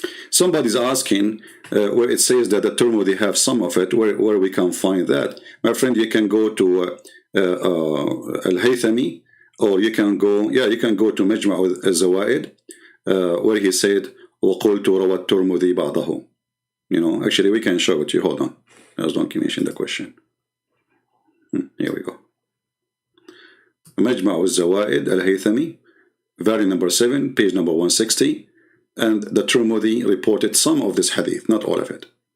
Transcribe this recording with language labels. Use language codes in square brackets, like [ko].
[en] Somebody's asking where it says that the Tirmidhi have some of it, where we can find that. My friend, you can go to Al-Haythami, or you can go to Majma' al-Zawaid, where he said, [ar] وَقُلْتُ روى الترمذي بعضه. [en] Actually we can show it to you. Hold on. Let's don't mention the question. Here we go. مجمع الزوائد الهيثمي, volume number 7, page number 160. And the Tirmidhi reported some of this hadith, not all of it.